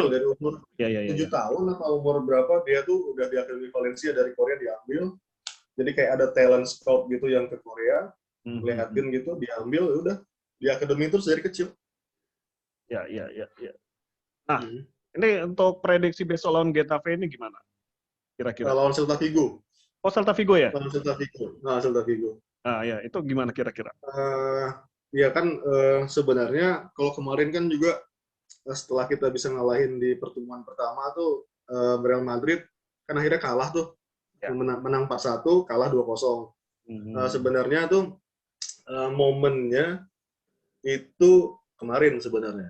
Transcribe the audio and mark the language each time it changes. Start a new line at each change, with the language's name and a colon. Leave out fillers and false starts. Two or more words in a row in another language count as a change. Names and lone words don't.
Indonesian: Dari umur 7 tahun atau umur berapa, dia tuh udah di akademi Valencia dari Korea diambil. Jadi kayak ada
English: talent scout
Indonesian: gitu yang ke Korea, lihatin gitu, diambil, udah di akademi terus dari kecil. Ya. Nah, ini untuk prediksi besok lawan Getafe ini gimana? Kira-kira? Lawan Celta Vigo. Oh, Celta Vigo ya? Lawan Celta Vigo. Nah, Celta Vigo. Ah, ya, itu gimana kira-kira? Ya kan sebenarnya kalau kemarin kan juga setelah kita bisa ngalahin di pertemuan pertama tuh Real Madrid kan akhirnya kalah tuh. Ya. Menang 4-1, kalah 2-0. Sebenarnya tuh momennya itu kemarin sebenarnya.